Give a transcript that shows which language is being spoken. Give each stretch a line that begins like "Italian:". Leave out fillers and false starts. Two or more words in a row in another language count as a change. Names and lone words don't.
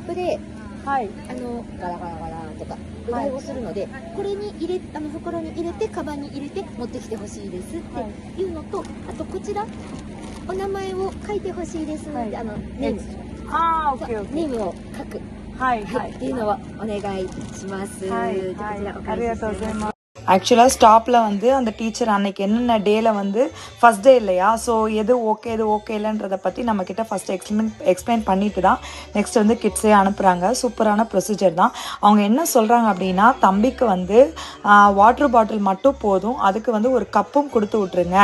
Japanese: プで、はい、ガラガラガラとかうがいをするので、これに入れ袋に入れてカバンに入れて持ってきてほしいですっていうのと、あとこちらお名前を書いてほしいですって、ネーム、ネームを書く、はいはい、っていうのをお願いします。はい、こちらお返しします。
Tamil: ஆக்சுவலாக ஸ்டாப்பில் வந்து அந்த டீச்சர் அன்னைக்கு என்னென்ன டேயில் வந்து
English: first day
Tamil: இல்லையா, ஸோ எது ஓகே எது ஓகே இல்லைன்றதை பற்றி நம்மக்கிட்ட ஃபஸ்ட்டு எக்ஸ்பிளைன் பண்ணிட்டு தான் நெக்ஸ்ட் வந்து கிட்ஸே அனுப்புகிறாங்க. சூப்பரான ப்ரொசீஜர் தான். அவங்க என்ன சொல்கிறாங்க அப்படின்னா, தம்பிக்கு வந்து
English: water bottle
Tamil: மட்டும் போதும், அதுக்கு வந்து ஒரு கப்பும் கொடுத்து விட்ருங்க.